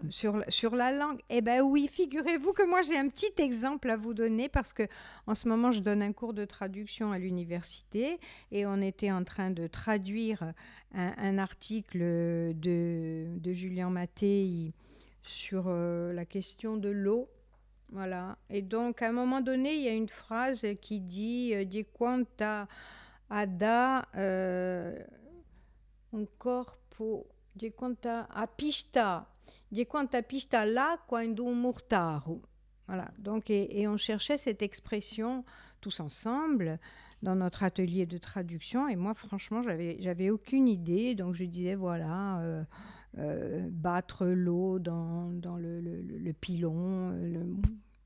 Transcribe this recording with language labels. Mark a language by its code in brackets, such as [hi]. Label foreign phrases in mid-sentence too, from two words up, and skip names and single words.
[fr] Sur la langue, eh bien oui, figurez-vous que moi j'ai un petit exemple à vous donner parce que en ce moment je donne un cours de traduction à l'université et on était en train de traduire un article de Julien Mattei sur la question de l'eau. Voilà. Et donc à un moment donné, il y a une phrase qui dit [co] Di quanta ada un corpo, di quanta pista l'acqua in un murtaru. [fr] Voilà. Donc, et on cherchait cette expression tous ensemble dans notre atelier de traduction. Et moi, franchement, j'avais aucune idée. Donc, je disais, voilà, battre l'eau dans le pilon.